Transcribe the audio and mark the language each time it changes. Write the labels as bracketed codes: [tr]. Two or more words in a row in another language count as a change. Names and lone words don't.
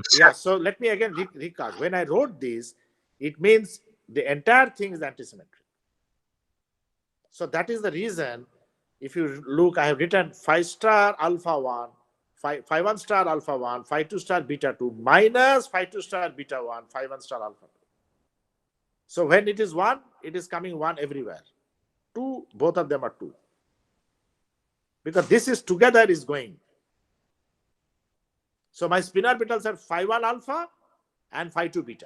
[en] yeah, so let me again recast. When I wrote this, it means the entire thing is antisymmetric. So that is the reason if you look, I have written phi star alpha 1, phi 1 star alpha 1, phi 2 star beta 2 minus phi 2 star beta 1, phi 1 star alpha 2. So when it is 1, it is coming 1 everywhere. 2, both of them are 2. Because this is together is going. So my spin orbitals are phi 1 alpha and phi 2 beta.